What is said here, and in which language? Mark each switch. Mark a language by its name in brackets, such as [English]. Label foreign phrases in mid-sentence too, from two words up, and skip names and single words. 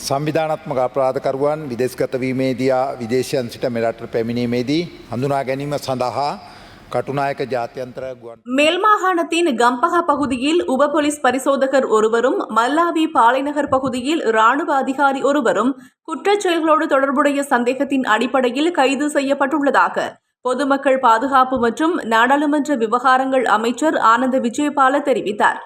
[Sinhala] සංවිධානාත්මක අපරාධකරුවන් විදේශගත වීමේදී විදේශයන් සිට මෙරටට පැමිණීමේදී හඳුනා ගැනීම සඳහා கட்டுநாயக்க ஜாத்தியந்திர [Tamil] மேல் மாகாணத்தின் கம்பஹா பகுதியில் உப போலீஸ் பரிசோதகர் ஒருவரும் மல்லாவி பாலைநகர் பகுதியில் இராணுவ அதிகாரி ஒருவரும் குற்றச் செயல்களோடு தொடர்புடைய சந்தேகத்தின் அடிப்படையில் கைது செய்யப்பட்டுள்ளதாக பொதுமக்கள் பாதுகாப்பு மற்றும் நாடாளுமன்ற விவகாரங்கள் அமைச்சர் ஆனந்த விஜயபால தெரிவித்தார்.